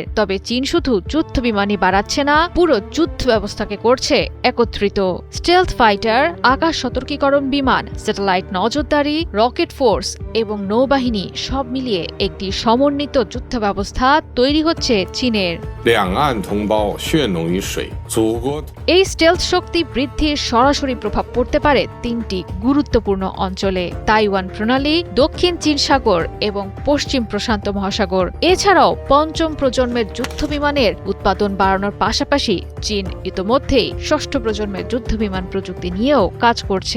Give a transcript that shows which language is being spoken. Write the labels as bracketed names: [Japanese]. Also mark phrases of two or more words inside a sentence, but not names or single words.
[Bangla] তবে চীন শুধু যুদ্ধবিমানই বাড়াচ্ছে না, পুরো যুদ্ধ ব্যবস্থাকে করছে একত্রিত। [English] stealth fighter, [Bangla] আকাশ সতর্কীকরণ বিমান, স্যাটেলাইট নজরদারি, [English] rocket force [Bangla] এবং নৌবাহিনী সব মিলিয়ে একটি সমন্বিত যুদ্ধ ব্যবস্থা তৈরি হচ্ছে চীনের। [Chinese] 两岸同胞血浓于水，祖国 [Bangla] এই স্টেলথ শক্তি বৃদ্ধির সরাসরি প্রভাব পড়তে পারে তিনটি গুরুত্বপূর্ণ অঞ্চলে: তাইওয়ান প্রণালী, দক্ষিণ চীন সাগর এবং পশ্চিম প্রশান্ত মহাসাগর। এছাড়াও পঞ্চম প্রজন্মের যুদ্ধবিমানের উৎপাদন বাড়ানোর পাশাপাশি চীন ইতোমধ্যেই ষষ্ঠ প্রজন্মের যুদ্ধবিমান প্রযুক্তি নিয়েও কাজ করছে।